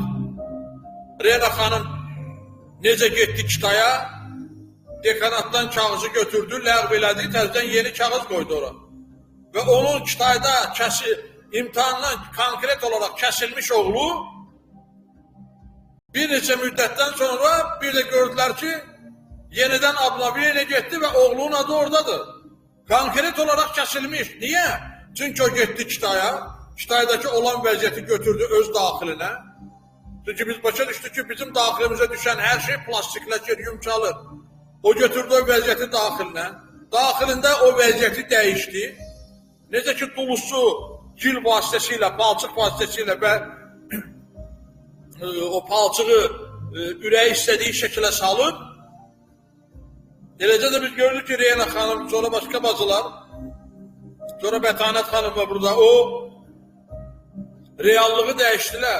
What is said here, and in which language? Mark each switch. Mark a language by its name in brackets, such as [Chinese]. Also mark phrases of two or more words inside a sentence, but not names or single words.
[Azerbaijani] Rena xanım necə getdi Kitaya, dekanatdan kağızı götürdü, ləğv elədi, təzdən yeni kağız qoydu ora. Və onun Kitayda imtahandan konkret olaraq kəsilmiş oğlu bir neçə müddətdən sonra bir də gördülər ki, [Turkish] Yeniden Ablaviye'yle gitti ve oğlunun adı oradadır. Konkret olarak kesilmiş. Niye? Çünkü o gitti Kitaya. [Azerbaijani] Kitay'daki olan vəziyyəti götürdü öz daxiline. [Turkish] Çünkü biz başa düştük ki bizim daxilimize düşen her şey plastikleşir, yumuşalır. [Azerbaijani] O götürdü o vəziyyəti daxiline. Daxilində o vəziyyəti dəyişdi. Necə ki dulusu gil vasitəsilə, palçıq vasitəsilə və o palçığı ürəyi istədiyi şəkilə salıb. Eləcə də biz gördük ki Reyna xanım, sonra başqa bacılar, sonra Bətanət xanım var burada, o reallığı dəyişdilər.